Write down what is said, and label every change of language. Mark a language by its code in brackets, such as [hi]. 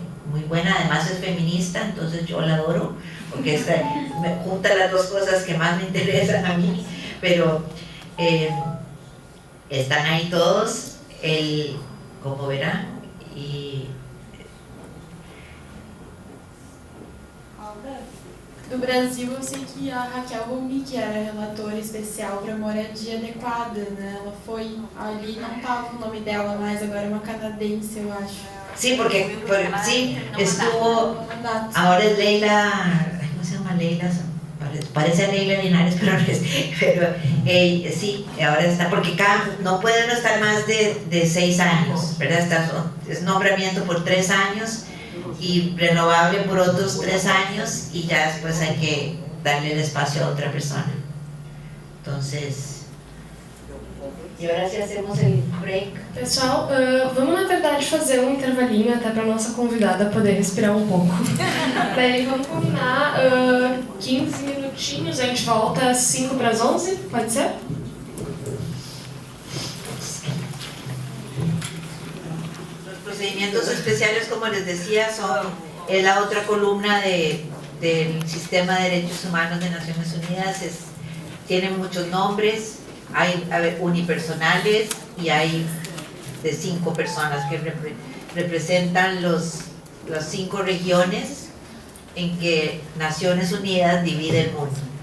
[es] muy buena, además es feminista, entonces yo la adoro, porque me junta las dos cosas que más me interesan a mí, pero están ahí todos, como verán, e... [pt] Do Brasil, eu sei que a Raquel Bombi, que era relatora especial para moradia adequada, né? Ela foi ali, não estava o nome dela mais, agora é uma canadense, eu acho. [es] Sí, porque sí, estuvo, ahora es Leila, ¿cómo se llama Leila? Parece a Leila Linares, pero no es, pero sí, ahora está, porque no puede no estar más de 6 años, ¿verdad? Es nombramiento por 3 años y renovable por otros 3 años y ya después hay que darle el espacio a otra persona. Entonces, [pt] e agora [es] se hacemos o break. [pt] Pessoal, vamos na verdade fazer um intervalinho até para nossa convidada poder respirar um pouco. Daí vamos combinar 15 minutinhos, a gente volta às 5 para as 11, pode ser? [es] Los procedimientos especiales, como les decía, es la otra columna del sistema de derechos humanos de Naciones Unidas. Tienen muchos nombres. Hay unipersonales y hay de 5 personas que representan las 5 regiones en que Naciones Unidas divide el mundo.